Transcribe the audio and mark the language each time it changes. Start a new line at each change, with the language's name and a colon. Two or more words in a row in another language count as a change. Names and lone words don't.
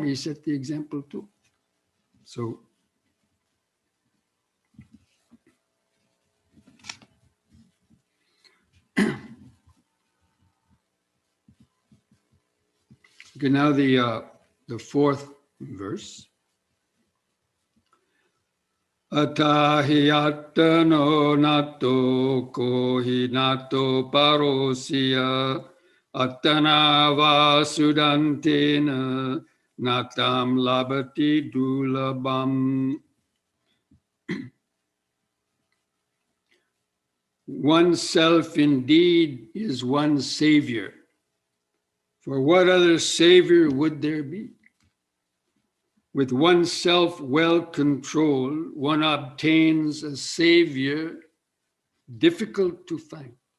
English: He set the example too. So, okay, now the 4th verse.
Pali: Atahiyatano nato kohi nato parosya atana vasudantena natam labati dulabam.
English: Oneself indeed is one's savior. For what other savior would there be? With oneself well controlled, one obtains a savior difficult to find.